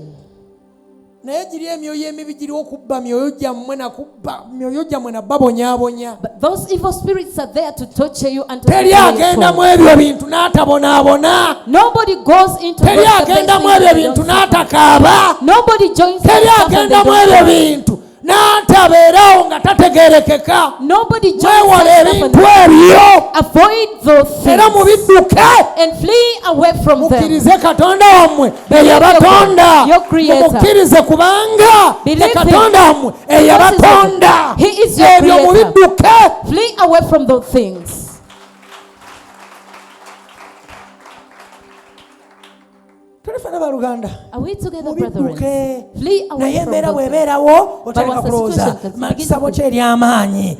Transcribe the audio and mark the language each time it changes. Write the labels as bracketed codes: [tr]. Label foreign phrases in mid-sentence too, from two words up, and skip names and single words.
[en] But those evil spirits are there to torture you and to torture your soul. Nobody goes into those. Nobody joins them. [lg] n'atabeerawo nga tategeerekeka. [en] Nobody just [lg] Mwewale ebintu ebyo. [en] avoid those [lg] Era [en] things [lg] mubidduke. [en] and flee away from them. [lg] Mukkirize Katonda wammwe eyabatonda. [en] Your creator. [lg] Mukkirize kubanga [en] Believe [lg] Katonda wammwe eyabatonda. [en] He is your [lg] Ebyo [en] creator. [lg] mubidduke. [en] Flee away from those things. Are we together, brethren? Flee away from those things.